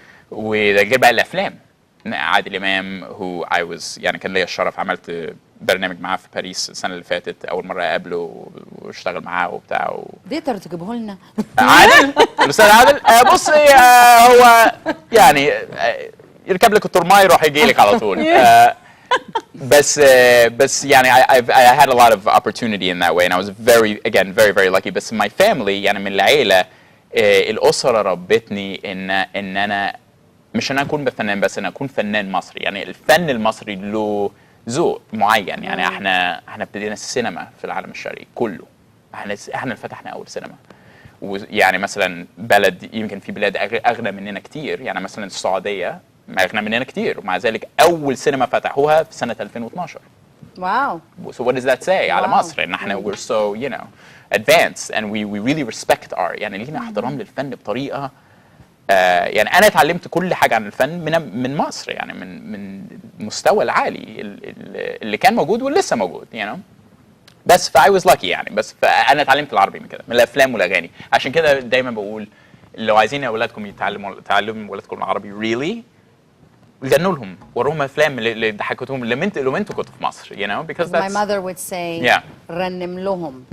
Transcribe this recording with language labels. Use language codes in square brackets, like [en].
[ar] وده غير بقى الافلام، عادل امام هو يعني كان ليا الشرف، عملت برنامج معاه في باريس السنه اللي فاتت، اول مره اقابله واشتغل معاه وبتاع تقدر تجيبه لنا؟ عادل الاستاذ عادل بصي هو يعني يركب لك الترماي يروح يجي لك على طول. بس يعني [en] I had a lot of opportunity in that way and I was very very lucky. [ar] بس [en] my family [ar] يعني من العيله الاسره ربتني ان انا مش انا اكون فنان بس، انا اكون فنان مصري. يعني الفن المصري له ذوق معين، يعني احنا ابتدينا السينما في العالم الشرقي كله، احنا اللي فتحنا اول سينما. ويعني مثلا بلد يمكن في بلاد اغنى مننا كتير، يعني مثلا السعوديه اغنى مننا كتير، ومع ذلك اول سينما فتحوها في سنه 2012. واو. [en] So what does that say [ar] على مصر؟ ان احنا [en] we're so advanced and we really respect art. [ar] يعني لينا احترام للفن بطريقه يعني انا اتعلمت كل حاجه عن الفن من مصر، يعني من المستوى العالي اللي كان موجود واللي لسه موجود بس [en] I was lucky [ar] يعني. بس فانا اتعلمت العربي من كده، من الافلام والاغاني. عشان كده دايما بقول لو عايزين اولادكم تعلموا اولادكم العربي really غنوا لهم، وروهم افلام اللي ضحكتهم لما انتوا كنتوا في مصر because [en] My that's mother would say [ar] رنم لهم.